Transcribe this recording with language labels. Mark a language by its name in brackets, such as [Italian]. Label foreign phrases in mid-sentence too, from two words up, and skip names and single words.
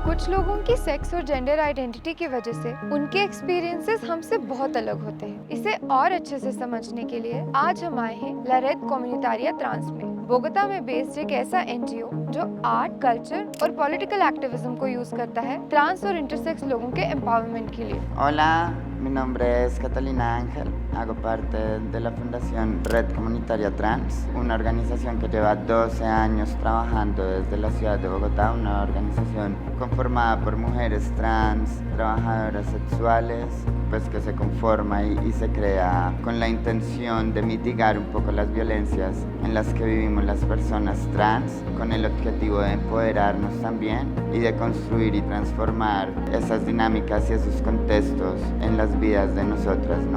[Hindi] कुछ लोगों की सेक्स और [English] gender identity [Hindi] की वजह से उनके एक्सपीरियंसेस हमसे बहुत अलग होते हैं। इसे और अच्छे से समझने के लिए आज हम आए हैं La Red Comunitaria Trans में। बोगोता में बेस्ड एक ऐसा एनजीओ जो [English] art, culture [Hindi] और [English] political activism [Hindi] को यूज करता है ट्रांस और इंटरसेक्स लोगों के एम्पावरमेंट के लिए। [Spanish] Hola, mi nombre es Catalina Ángel, hago parte de la Fundación Red Comunitaria Trans, una organización que lleva 12 años trabajando desde la ciudad de Bogotá, una organización conformada por mujeres trans, trabajadoras sexuales, pues que se conforma y se crea con la intención de mitigar un poco las violencias en las que vivimos las personas trans, con el objetivo de empoderarnos también y de construir y transformar esas dinámicas y esos contextos en las vidas de nosotras, ¿no?